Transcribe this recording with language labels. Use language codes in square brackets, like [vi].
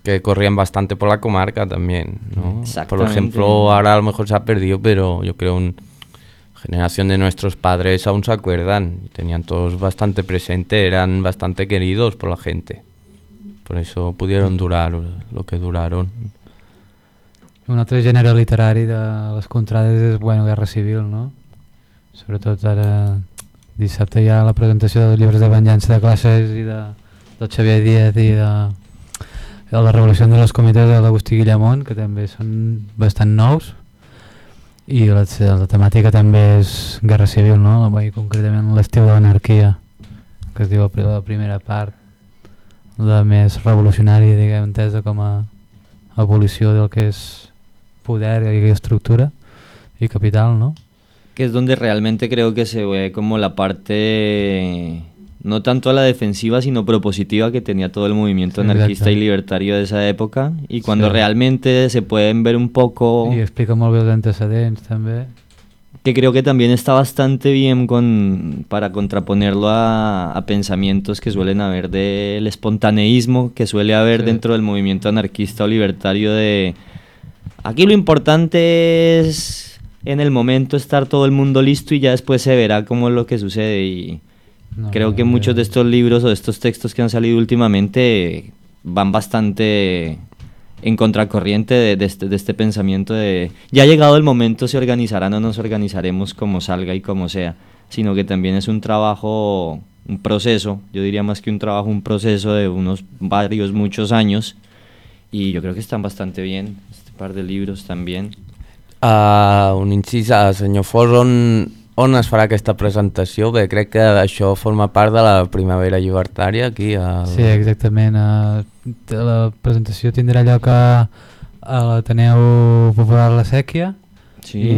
[es] Que corrían bastante por la comarca también, ¿no? Exactamente. Por ejemplo, ahora a lo mejor se ha perdido, pero yo creo un... generación de nuestros padres aún se acuerdan, tenían todos bastante presente, eran bastante queridos por la gente, por eso pudieron durar lo que duraron. [ca] Un altre gènere literari de les contrades és, bueno, Guerra Civil, no? Sobretot ara dissabte hi ha la presentació dels llibres de venjança de classes i de Xavier Díaz i de la revolució de les comitès de l'Agustí Guillamont, que també són bastant nous. I la temàtica també és Guerra Civil, no? I concretament l'estiu de l'anarquia, que es diu la primera part, la més revolucionària, diguem, entesa com a abolició del que és poder i estructura i capital, no? [es] Que és donde realmente creo que se ve como la parte, no tanto a la defensiva, sino propositiva que tenía todo el movimiento sí, anarquista y libertario de esa época, y cuando sí. realmente se pueden ver un poco... Y explica muy bien los antecedentes también. Que creo que también está bastante bien para contraponerlo a pensamientos que suelen haber del espontaneísmo que suele haber sí. dentro del movimiento anarquista o libertario de... Aquí lo importante es en el momento estar todo el mundo listo y ya después se verá cómo es lo que sucede y... No, creo que muchos de estos libros o de estos textos que han salido últimamente van bastante en contracorriente de este pensamiento de ya ha llegado el momento, se organizarán o nos organizaremos como salga y como sea, sino que también es un trabajo, un proceso, yo diría más que un trabajo, un proceso de unos varios, muchos años, y yo creo que están bastante bien, este par de libros también. [ca] Un incís, senyor Fos, on es farà aquesta presentació? Bé, crec que això forma part de la Primavera Llibertària aquí. Sí, exactament. La presentació tindrà lloc a l'Ateneu Popular La Séquia, sí.